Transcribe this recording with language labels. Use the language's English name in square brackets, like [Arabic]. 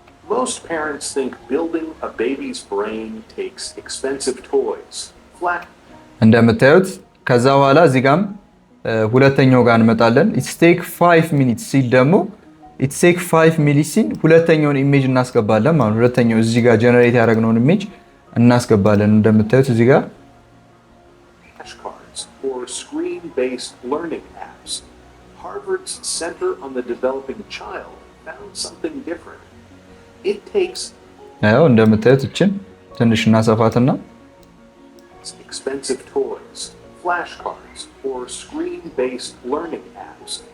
[English] Most parents think building a baby's brain takes expensive toys. [Amharic] እንደምታዩት ከዛ በኋላ እዚህ ጋርም ሁለተኛው ጋር እንመጣለን። [English] It take 5 minutes [Amharic] ሲል ደግሞ It take 5 minutes ሲል ሁለተኛውን ኢሜጅ እናስገባለን ማለት ነው። ሁለተኛው እዚህ ጋር ጀነሬት ያደረግነውን ኢሜጅ እናስገባለን። እንደምታዩት እዚህ ጋር [English] flashcards or screen-based learning apps. Harvard's Center on the Developing Child found something different. It takes [Amharic] እንደምታዩት እችን ትንሽ እናሰፋትና [English] expensive toys, flashcards, or screen-based learning apps.